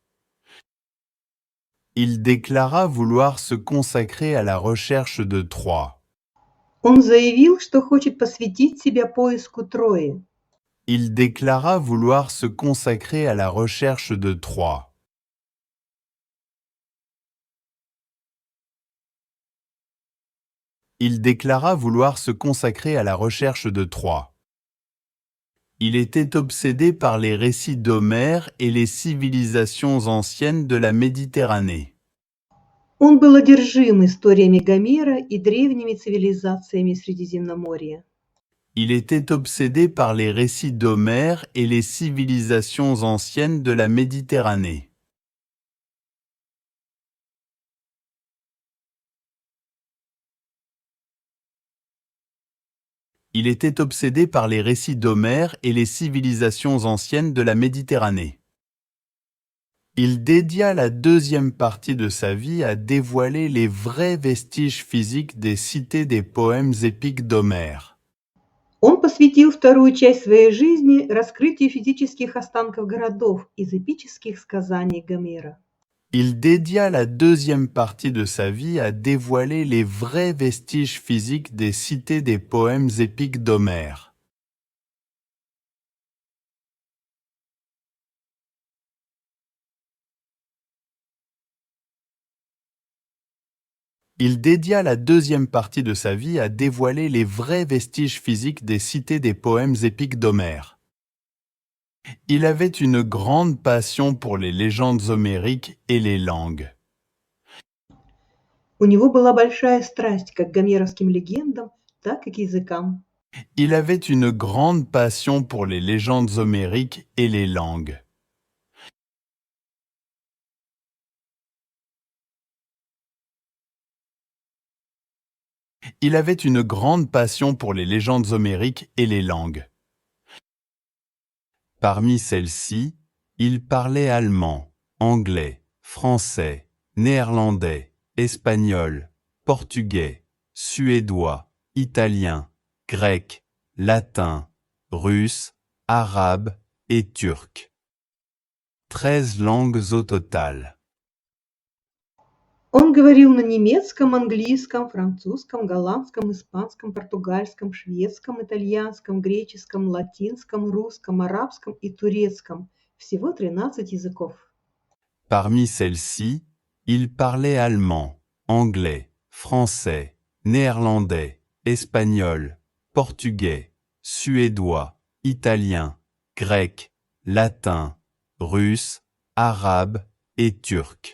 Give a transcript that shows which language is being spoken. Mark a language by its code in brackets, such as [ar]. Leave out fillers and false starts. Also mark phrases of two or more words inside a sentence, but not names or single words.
[fr] Il déclara vouloir se consacrer à la recherche de Troie. [ru] Он заявил, что хочет посвятить себя поиску Трои. [fr] Il déclara vouloir se consacrer à la recherche de Troie. Il déclara vouloir se consacrer à la recherche de Troie. Il était obsédé par les récits d'Homère et les civilisations anciennes de la Méditerranée. [ru] Он был одержим историями Гомера и древними цивилизациями Средиземноморья. [fr] Il était obsédé par les récits d'Homère et les civilisations anciennes de la Méditerranée. Il était obsédé par les récits d'Homère et les civilisations anciennes de la Méditerranée. Il dédia la deuxième partie de sa vie à dévoiler les vrais vestiges physiques des cités des poèmes épiques d'Homère. [ru] Он посвятил вторую часть своей жизни раскрытию физических останков городов из эпических сказаний Гомера. [fr] Il dédia la deuxième partie de sa vie à dévoiler les vrais vestiges physiques des cités des poèmes épiques d'Homère. Il dédia la deuxième partie de sa vie à dévoiler les vrais vestiges physiques des cités des poèmes épiques d'Homère. Il avait une grande passion pour les légendes homériques et les langues. [ru] У него была большая страсть как к гомеровским легендам, так и к языкам. [fr] Il avait une grande passion pour les légendes homériques et les langues. Il avait une grande passion pour les légendes homériques et les langues. Parmi celles-ci, il parlait allemand, anglais, français, néerlandais, espagnol, portugais, suédois, italien, grec, latin, russe, arabe et turc. 13 langues au total. [ru] Он говорил на немецком, английском, французском, голландском, испанском, португальском, шведском, итальянском, греческом, латинском, русском, арабском и турецком. Всего 13 языков. [fr] Parmi celles-ci, il parlait allemand, anglais, français, néerlandais, espagnol, portugais, suédois, italien, grec, latin, russe, arabe et turc.